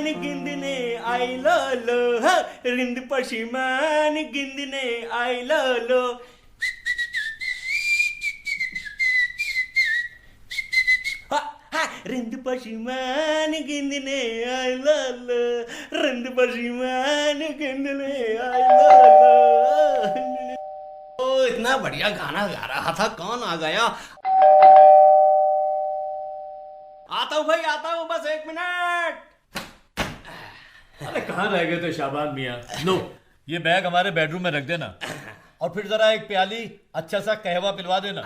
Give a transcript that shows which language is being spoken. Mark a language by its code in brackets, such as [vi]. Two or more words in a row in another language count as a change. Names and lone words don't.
[bal] گندنے آئلو لو، رند پشیمان گندنے آئلو لو. رند پشیمان گندنے آئلو لو، رند پشیمان گندنے آئلو لو. [hi] ओ इतना बढ़िया गाना गा रहा था, कौन आ गया? आता हूँ भाई, आता हूँ, बस 1 मिनट। अरे कहाँ रह गए थे शाबान मियाँ? लो ये बैग हमारे बेडरूम में रख देना और फिर जरा एक प्याली अच्छा सा कहवा पिलवा देना।